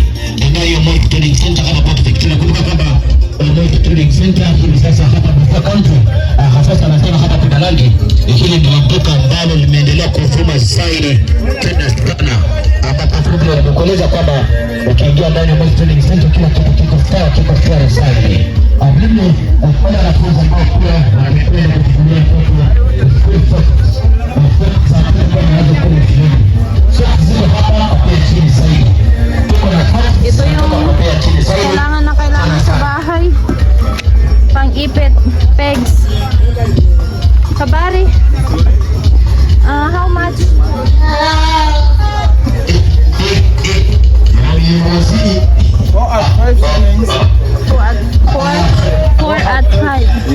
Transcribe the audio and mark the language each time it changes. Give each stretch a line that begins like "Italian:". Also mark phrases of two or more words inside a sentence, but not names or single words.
Swahili: Ndio hiyo Moi Trading Center kama Port Victoria. Kumbuka kwamba Moi Trading Center hivi sasa hapa kwa country hasa anasema hapa Kidalali, hili ndio kuvuma zaidi tena sana, ambapo nimekueleza kwamba ukiingia ndani ya Moist Training Center kila kitu kiko sawa, kiko fair zaidi. Mimi wale wanafunzi ambao pia wanakwenda kutumia
Filipino: ito yung kailangan sa bahay. Pang-ipit, pegs. Kabari.
English: How much? 4 at 5.